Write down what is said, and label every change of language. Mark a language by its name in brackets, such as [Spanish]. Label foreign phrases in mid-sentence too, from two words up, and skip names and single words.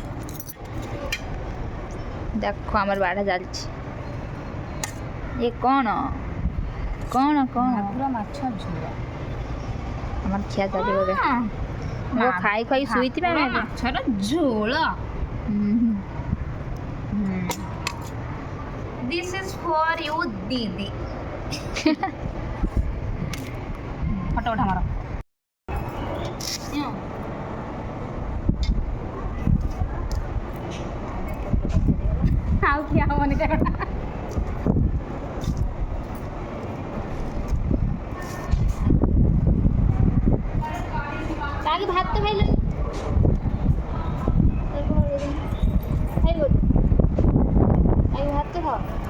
[Odia] ଦେଖ ଆମର ବାଢ଼ା ଚାଲିଛି ଏ କ'ଣ ପୁରା ମାଛ ଝୋଳ ଆମର ଖିଆ ଚାଲିବ ଏବେ ମୁଁ ଖାଇ ଶୋଇଥିବା ମାଛର ଝୋଳ [English] This is for you, Didi. [Odia] ଫଟୋ ଉଠା ମାର ଆଉ ଖିଆ ହବନି ସେଗୁଡ଼ା ତାକି ଭାତ ଖାଇଲେ ଭାତ ଖାଅ